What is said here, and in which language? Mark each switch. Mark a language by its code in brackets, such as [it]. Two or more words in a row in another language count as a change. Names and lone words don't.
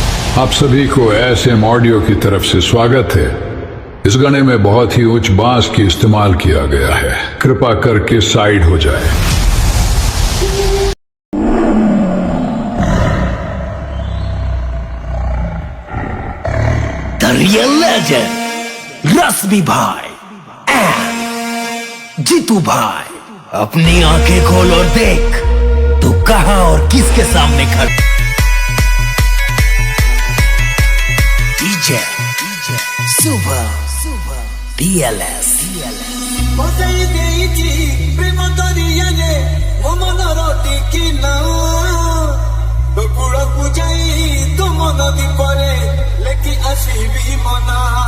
[hi] आप सभी को एसएम ऑडियो की तरफ से स्वागत है। इस गाने में बहुत ही उच्च बांस की इस्तेमाल किया गया है, कृपा करके साइड हो जाए। [en] The real legend [hi] रश्मि भाई एंड जीतू भाई, अपनी आंखें खोल और देख तू कहां और किसके सामने खड़ा। DJ सुपर DLS [or] ପ୍ରେମ ଦରିଆନେ ମୋ ମନର ଟିକି ନାଉ ବକୁଳକୁ ଯାଇ ତୋ ମନ ଦୀପରେ ଲେଖି ଆସିବି ମନ